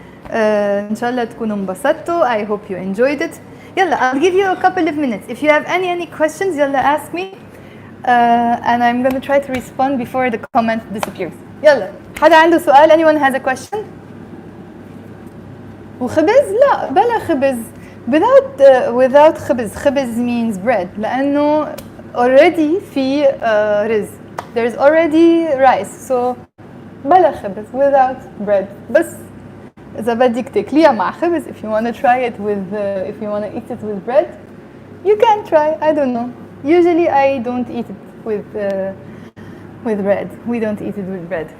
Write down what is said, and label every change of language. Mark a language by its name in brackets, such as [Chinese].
[Arabic] إن شاء الله تكونوا انبسطتوا. [English] I hope you enjoyed it. يلا, I'll give you a couple of minutes. If you have any questions, يلا ask me. And I'm going to try to respond before the comment disappears. [Arabic] يلا, حدا عنده سؤال? [English] Anyone has a question? [Arabic] وخبز؟ لا, بلا خبز. [English] Without خبز. خبز means bread. [Arabic] لأنه already في رز. [English] There's already rice. So [Arabic] بلا خبز. [English] Without bread. [Arabic] بس إذا بدك تاكليها مع خبز, [English] if you want to try it with, if you want to eat it with bread, you can try. I don't know. Usually I don't eat it with bread. We don't eat it with bread.